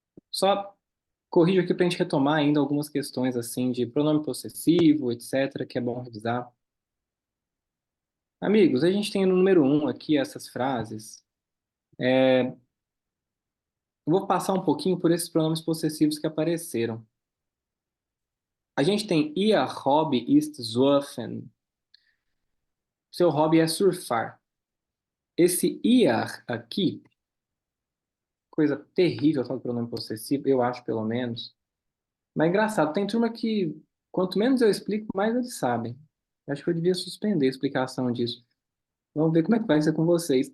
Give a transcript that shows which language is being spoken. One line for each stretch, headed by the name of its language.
Portuguese: Só corrijo aqui para a gente retomar ainda algumas questões assim de pronome possessivo, etc., que é bom revisar. Amigos, a gente tem no número um aqui essas frases. Eu vou passar um pouquinho por esses pronomes possessivos que apareceram. A gente tem
German: Ihr Hobby ist surfen.
Portuguese: Seu hobby é surfar. Esse ir aqui, coisa terrível falar do pronome possessivo, eu acho pelo menos. Mas é engraçado, tem turma que quanto menos eu explico, mais eles sabem. Acho que eu devia suspender a explicação disso. Vamos ver como é que vai ser com vocês.